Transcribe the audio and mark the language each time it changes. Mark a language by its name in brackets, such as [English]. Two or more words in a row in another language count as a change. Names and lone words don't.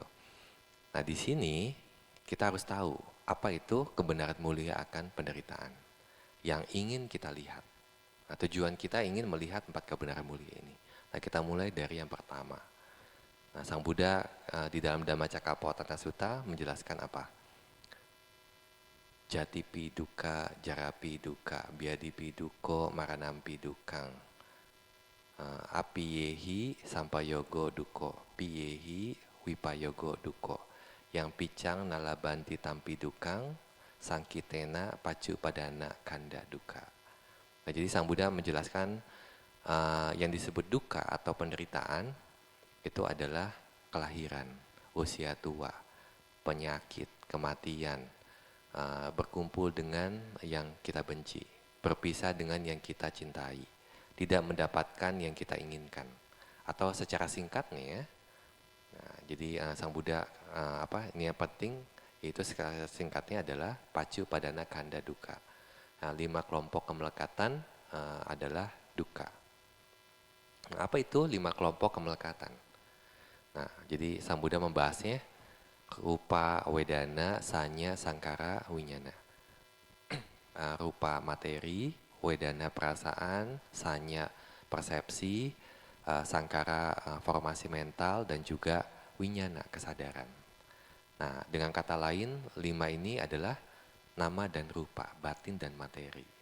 [Indonesian] Nah, di sini kita harus tahu apa itu kebenaran mulia akan penderitaan yang ingin kita lihat. Nah, tujuan kita ingin melihat 4 kebenaran mulia ini. Nah, kita mulai dari yang pertama. Nah, Sang Buddha di dalam Dhammacakkappavattana Sutta menjelaskan apa? [Pali] Jatipi dukkha, jarapi dukkha, biadipi dukkha, maranampi dukkang. Apiyehi sampayogo dukkha, piyehi vipayogo dukkha. Yang picang nalabanti tampi dukkang, sangkitena pacupadana kanda dukkha. [Indonesian] Nah, jadi Sang Buddha menjelaskan yang disebut dukkha atau penderitaan itu adalah kelahiran, usia tua, penyakit, kematian, berkumpul dengan yang kita benci, berpisah dengan yang kita cintai, tidak mendapatkan yang kita inginkan. Atau secara singkatnya ya, jadi Sang Buddha ini yang penting, yaitu singkatnya adalah [Pali] pacupadana kanda dukkha. [Indonesian] 5 kelompok kemelekatan adalah dukkha. Nah, apa itu 5 kelompok kemelekatan? Nah, jadi Sang Buddha membahasnya [Pali] rupa, wedana, sanya, sangkara, winyana. [Indonesian] Rupa materi, wedana perasaan, sanya persepsi, sangkara formasi mental, dan juga winyana kesadaran. Nah, dengan kata lain 5 ini adalah nama dan rupa, batin dan materi.